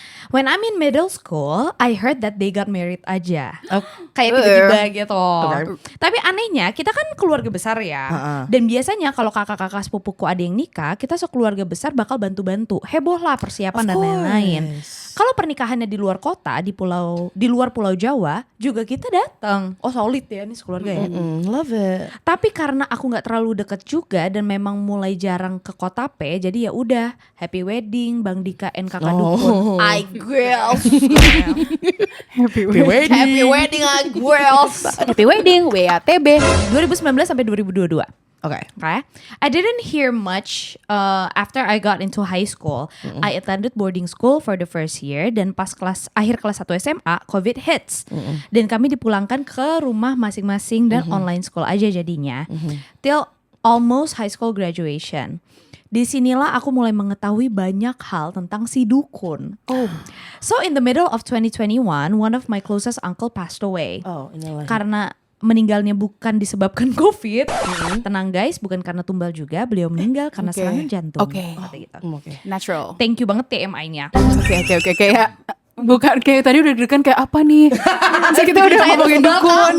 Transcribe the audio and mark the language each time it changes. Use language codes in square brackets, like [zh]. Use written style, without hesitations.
[en] When I'm in middle school, I heard that they got married aja. Oh. [id] Kayak tiba-tiba gitu. [en] Okay. [id] Tapi anehnya kita kan keluarga besar ya. Dan biasanya kalau kakak-kakak sepupuku ada yang nikah, kita sekeluarga besar bakal bantu-bantu. Heboh lah persiapan dan lain-lain. Kalau pernikahannya di luar kota, di luar Pulau Jawa, juga kita datang. Oh solid ya ini sekeluarga ya. [en] Love it. [id] Tapi karena aku nggak terlalu deket juga dan memang mulai jarang ke Kota P, jadi ya udah [en] happy wedding Bang Dika and [id] kakak dukun. [en] I girls. Happy wedding. Happy wedding I girls. Happy wedding WATB [id] 2019 sampai 2022. [en] Okay. I didn't hear much after I got into high school. I attended boarding school for the first year [id] dan pas akhir kelas 1 SMA, [en] COVID hits. [id] Dan kami dipulangkan ke rumah masing-masing dan [en] online school [id] aja jadinya. [en] Till almost high school graduation. [id] Disinilah aku mulai mengetahui banyak hal tentang si dukun. [en] So in the middle of 2021, one of my closest uncle passed away. [id] Karena meninggalnya bukan disebabkan COVID. Tenang guys, bukan karena tumbal juga. Beliau meninggal karena serangan jantung. Gitu. [en] Natural. Thank you [id] banget [en] TMI-nya. [id] Oke. Kayak bukan kayak tadi udah deg-degan kayak apa nih? Masa kita udah ngomongin dukun.